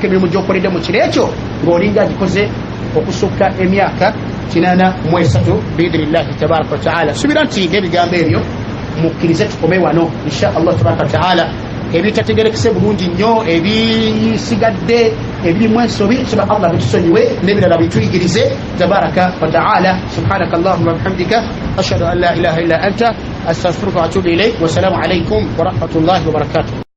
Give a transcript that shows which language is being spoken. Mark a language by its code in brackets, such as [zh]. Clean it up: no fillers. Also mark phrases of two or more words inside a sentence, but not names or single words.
[lg] emirimu gy'okoledde mu kiro ekyo ng'olinga agikoze okusukka emyaka 83 [ar] بإذن الله تبارك وتعالى [lg] subira nti n'ebigambo ebyo mukkirize tukome wano [ar] إن شاء الله تبارك وتعالى [lg] ebitategerekese bulungi nnyo ebisigadde ebirimu ensobi soba Allah bitusonyiwe n'ebirala bituyigirize [ar] تبارك وتعالى سبحانك اللهم وبحمدك أشهد أن لا إله إلا أنت أستغفرك وأتوب إليك والسلام عليكم ورحمة الله وبركاته